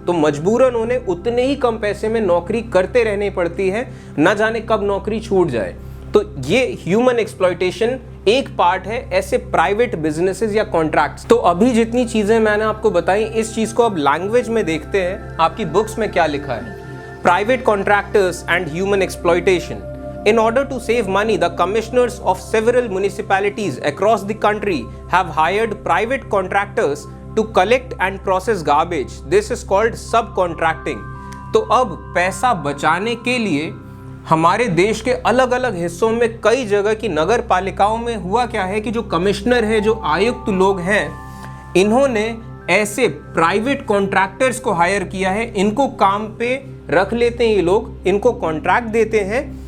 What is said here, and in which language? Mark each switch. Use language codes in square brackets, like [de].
[hi] तो मजबूरन उन्हें उतने ही कम पैसे में नौकरी करते रहनी पड़ती है, न जाने कब नौकरी छूट जाए। तो ये ह्यूमन एक्सप्लॉइटेशन एक पार्ट है ऐसे प्राइवेट बिजनेसेस या कॉन्ट्रैक्ट्स। तो अभी जितनी चीजें मैंने आपको बताई, इस चीज को अब लैंग्वेज में देखते हैं आपकी बुक्स में क्या लिखा है। [en] Private contractors and human exploitation. In order to save money, the commissioners of several municipalities across the country have hired private contractors to collect and process garbage. This is called subcontracting. [hi] तो अब पैसा बचाने के लिए हमारे देश के अलग अलग हिस्सों में कई जगह की नगर पालिकाओं में हुआ क्या है कि जो कमिश्नर है, जो आयुक्त लोग हैं, इन्होंने ऐसे प्राइवेट कॉन्ट्रैक्टर्स को हायर किया है। इनको काम पे रख लेते हैं ये लोग, इनको कॉन्ट्रैक्ट देते हैं।